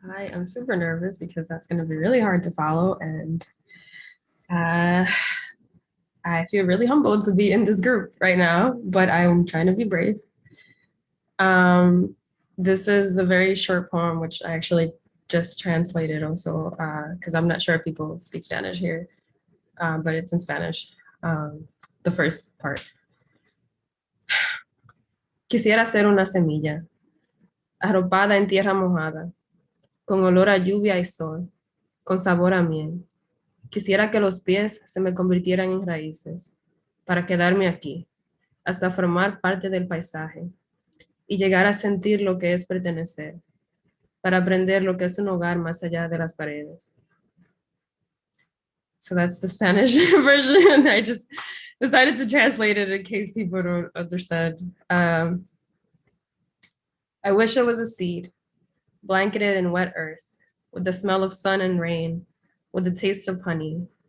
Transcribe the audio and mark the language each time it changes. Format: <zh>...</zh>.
<en>I am super nervous because that's going to be really hard to follow, and I feel really humbled to be in this group right now, but I'm trying to be brave. This is a very short poem, which I actually just translated also, because I'm not sure if people speak Spanish here, but it's in Spanish, the first part.</en> <es>Quisiera ser una semilla, arropada en tierra mojada, con olor a lluvia y sol, con sabor a miel. Quisiera que los pies se me convirtieran en raíces, para quedarme aquí, hasta formar parte del paisaje, y llegar a sentir lo que es pertenecer, para aprender lo que es un hogar más allá de las paredes.</es> <en>So that's the Spanish version. I just decided to translate it in case people don't understand. I wish it was a seed, blanketed in wet earth, with the smell of sun and rain, with the taste of honey.</en>